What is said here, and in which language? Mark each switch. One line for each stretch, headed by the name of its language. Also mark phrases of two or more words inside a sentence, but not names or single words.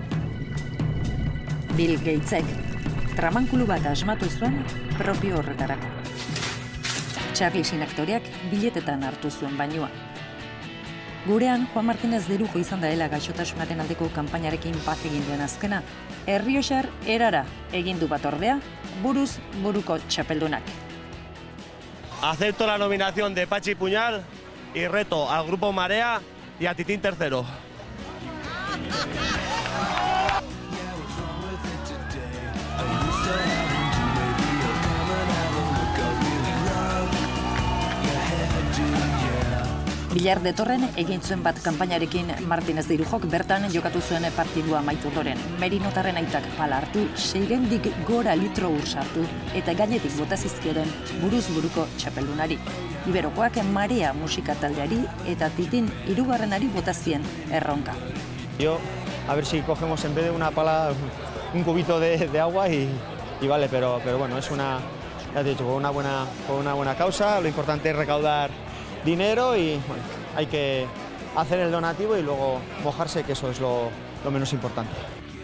Basque: Bill Gatesek tramankulu bat asmatu zuen propio horretarako. Charlie Sheen aktoreak biletetan hartu zuen bainua. Gurean, Juan Martínez de Irujo izan daela gaixotasunaren aldeko kanpainarekin bat egin duen azkena, Errioxar erara egin du bat ordea, buruz buruko txapeldunak.
Spanish: Acepto la nominación de Pachi Puñal y reto al Grupo Marea y a Titín Tercero.
Basque: Bilar de Torren egin zuen bat kanpainarekin Martínez de Irujok bertan jokatu zuen partidua amaitu ondoren. Merinotarren aitak pala hartu, 600 gora litro ur sartu eta gainetik bota zizkioten buruz buruko txapeldunari. Iberokoak Marea musika taldeari eta Titin hirugarrenari bota zien erronka.
Spanish: Yo, a ver si cogemos en vez de una pala un cubito de agua y vale, pero bueno, es una, ya te he dicho, por una buena causa. Lo importante es recaudar dinero y bueno, hay que hacer el donativo y luego mojarse, que eso es lo menos importante.